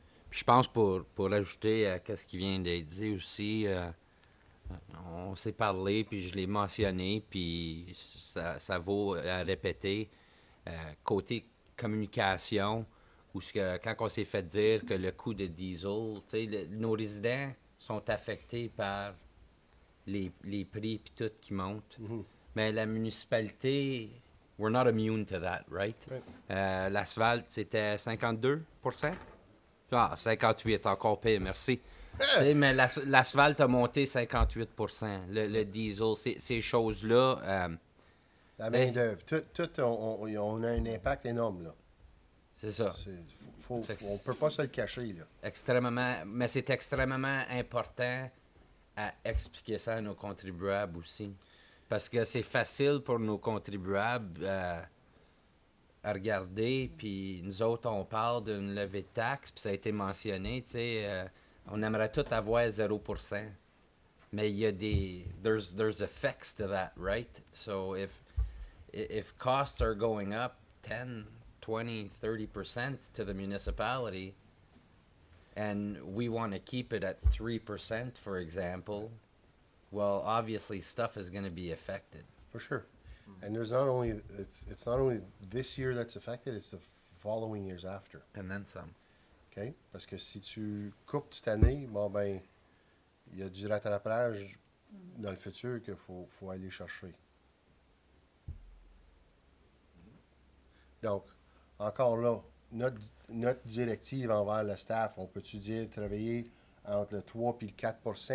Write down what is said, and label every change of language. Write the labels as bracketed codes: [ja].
[fr] Puis je pense pour ajouter à ce qui vient d'être dit aussi, on s'est parlé, puis je l'ai mentionné, puis ça vaut à répéter. Côté communication, où quand on s'est fait dire que le coût de diesel, nos résidents sont affectés par les prix puis tout qui montent. Mhm. Mais la municipalité, [en] we're not immune to that, right? Right. [fr] L'asphalte, c'était 52%? Ah, 58, encore pire, merci. Tu sais, mais l'asphalte a monté 58%. Le diesel, ces choses-là... La main-d'œuvre, on a un impact énorme, là. C'est ça. On ne peut pas se le cacher, là. Mais c'est extrêmement important à expliquer ça à nos contribuables aussi. Parce que c'est facile pour nos contribuables à regarder, puis nous autres, on parle d'une levée de taxes, puis ça a été mentionné, tu sais, on aimerait tout avoir 0%. Mais il y a [en] there's effects to that, right? So if costs are going up 10, 20, 30% to the municipality, and we want to keep it at 3%, for example, well, obviously stuff is going to be affected. For sure. And there's not only, it's not only this year that's affected, it's the following years after. And then some. OK? [fr] Parce que si tu coupes cette année, bon ben, il y a du rattrapage dans le futur qu'il faut aller chercher. Donc, encore là, notre directive envers le staff, on peut-tu dire travailler entre le 3 et le 4 %?